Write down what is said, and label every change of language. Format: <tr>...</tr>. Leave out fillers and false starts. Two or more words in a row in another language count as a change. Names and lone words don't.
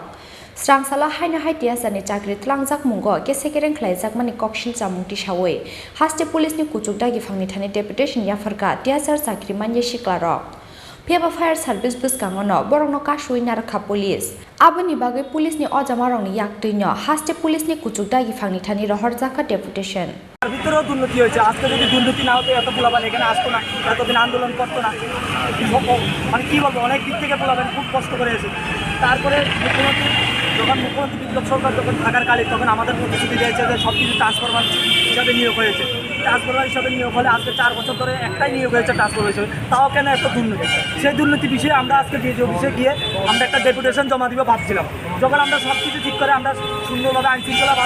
<trp>Srangsalo Haino Hai TSR Chakiri Tlangzak Mungo, Yesekeren Klaizak Mani Kokshil Chamuti Shaway, Haste Police New Kuzuta Gifang Thani Deputation Yapharkha, TSR Chakiri Manya Siklarok. Piaba Fire Service Buskangono, Borono Kashui Naraka Police. Abuni Bagi Police Ni Ojamarong Yaktino, Haste Police Ni Kuzuta Gifang Thani Harzaka Deputation.</trp> <bn>ভিতরেও দুর্নীতি হয়েছে আজকে যদি দুর্নীতি না হতো এত পোলাপান এখানে আসতো না এতদিন আন্দোলন করতো না মানে কি বলবো অনেক দিক থেকে পোলাপান খুব কষ্ট করে এসেছে তারপরে মুখ্যমন্ত্রী বিপ্লব সরকার যখন থাকার কালে তখন আমাদের প্রতিশ্রুতি দিয়েছে যে সব কিছু ট্রান্সফরমার হিসাবে নিয়োগ হয়েছে ট্রান্সফরমার হিসাবে নিয়োগ হলে আজকে 4 বছর ধরে একটাই নিয়োগ হয়েছে ট্রান্সফরমার হিসেবে তাও কেন এত দুর্নীতি সেই দুর্নীতি বিষয়ে আমরা আজকে</bn> <en>DG office</en> <bn>গিয়ে আমরা একটা ডেপুটেশন জমা দিব ভাবছিলাম যখন আমরা সব কিছু ঠিক করে আমরা সুন্দরভাবে আইনশৃঙ্খলাভাবে</bn>